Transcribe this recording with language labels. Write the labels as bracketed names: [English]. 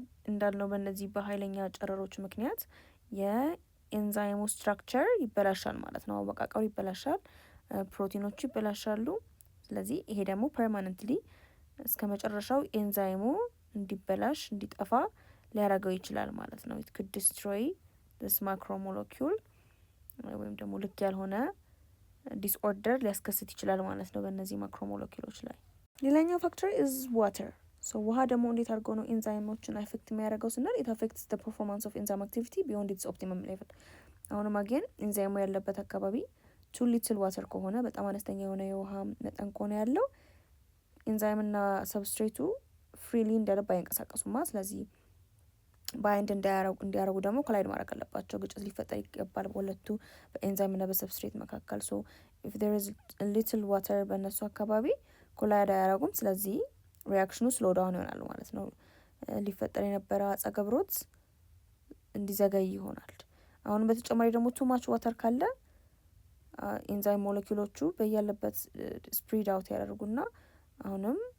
[Amharic] እንዳልነው በእነዚህ በኃይለኛ ጨረሮች ምክንያት የኤንዛይሙ ስትራክቸር ይበላሻል ማለት ነው። አወቃቀሩ ይበላሻል፣ ፕሮቲኖቹ ይበላሻሉ። ስለዚህ ይሄ ደግሞ ፐርማነንትሊ እስከ መጨረሻው ኤንዛይሙ እንዲበላሽ እንዲጠፋ ሊያደርገው ይችላል ማለት ነው። [English] it could destroy this macromolecule [Amharic] ወይም ደግሞ ልክ ያልሆነ ዲስኦርደር ሊያስከስት ይችላል ማለት ነው በእነዚህ ማክሮሞሌኪሎች ላይ። ሌላኛው ፋክተር [English] is water. so [Amharic] ውሃ ደግሞ እንዴት አድርገው ነው ኤንዛይሞችን አፌክት የሚያደርገው ስንል [English] it affects the performance of enzyme activity beyond its optimum level. [Amharic] አሁንም አገን ኤንዛይሙ ያለበት አካባቢ [English] too little water [Amharic] ከሆነ በጣም አነስተኛ የሆነ የውሃ መጠን ከሆነ ያለው ኤንዛይምና ሰብስትሬቱ ፍሪሊ እንደልብ አይንቀሳቀሱማ። ስለዚህ ባይንድ እንዲያረጉ ደግሞ ኮላይድ ማድረግ አለባቸው። ግጭት ሊፈጠር ይገባል በሁለቱ በኤንዛይምና በሰብስትሬት መካከል። ሶ [English] if there is a little water [Amharic] በእነሱ አካባቢ ኮላይድ አያረጉም። ስለዚህ ሪያክሽኑ ስሎ ዳውን ይሆናል ማለት ነው። ሊፈጠር የነበረ አጸገብሮት እንዲዘገይ ይሆናል። አሁን በተጨማሪ ደግሞ ቱ ማች ዋተር ካለ ኤንዛይም ሞለኪውሎቹ በያለበት ስፕሪድ አውት ያደርጉና አሁንም